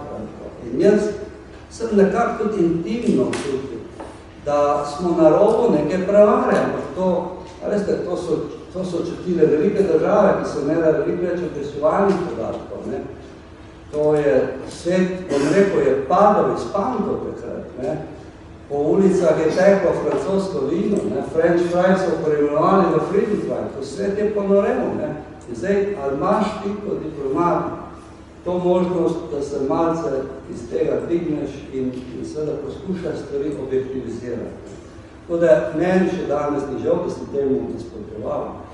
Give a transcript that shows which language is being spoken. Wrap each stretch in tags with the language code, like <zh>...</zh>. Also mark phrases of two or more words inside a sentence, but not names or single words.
<sl>In jaz sem nekako tudi intimno čutil, da smo na robu neke prevare, ampak to so čutile velike države, ki so imele veliko več obveščevalnih podatkov. To je svet, bom rekel, je padal iz pankov takrat. Po ulicah je teklo francosko vino,</sl> <en>French fries</en> <sl>so preimenovali v</sl> <en>freedom fry,</en> <sl>to svet je ponorel. In zdaj, ali imaš ti kot diplomat to možnost, da se malce iz tega digneš in seveda poskušaš stvari objektivizirati. Tako da meni še danes ni žal, da sem temu nasprotoval.</sl>